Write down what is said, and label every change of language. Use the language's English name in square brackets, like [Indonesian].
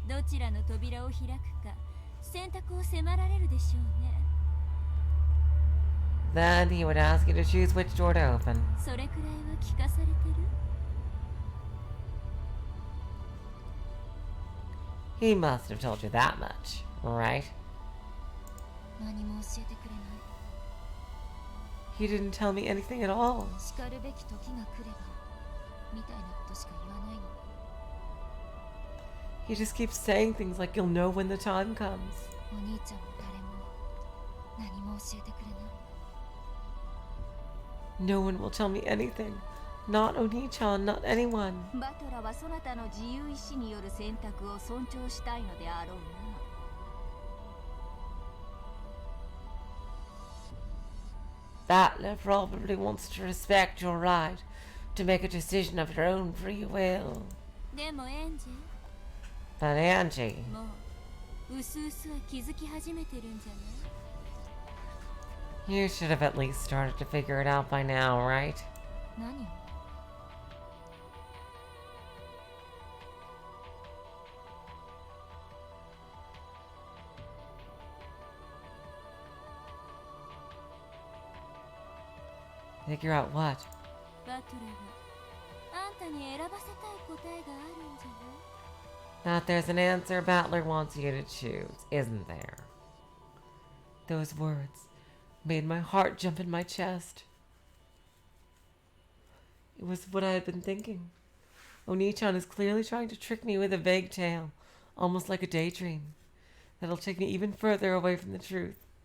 [Japanese] どちらの扉を開くか選択を迫られるでしょうね。 [English] Then he would ask you to choose which door to open. [Japanese] それくらいは聞かされてる？ [English] He must have told you that much, right? [Japanese] 何も教えてくれない。 [English] He didn't tell me anything at all. [Japanese] しかるべき時が来ればみたいなことしか言わないの。 [English] He just keeps saying things like you'll know when the time comes. [Japanese] お兄ちゃんも誰も何も教えてくれない。 [English] No one will tell me anything. Not Oni-chan, not anyone. [Japanese] バトラはそなたの自由意志による選択を尊重したいのであろうな。 [English] Battler probably wants to respect your right to make a decision of your own free will. [Japanese] でもエンジェ、 [English] But Angie, [Japanese] もううすうすは気づき始めてるんじゃない？ [English] you should have at least started to figure it out by now, right? [Japanese] 何を？ [English] Figure out what? [Japanese] バトラがあんたに選ばせたい答えがあるんじゃない？ [English] That there's an answer Battler wants you to choose, isn't there? Those words made my heart jump in my chest. It was what I had been thinking. Oni-chan is clearly trying to trick me with a vague tale, almost like a daydream, that'll take me even further away from the truth.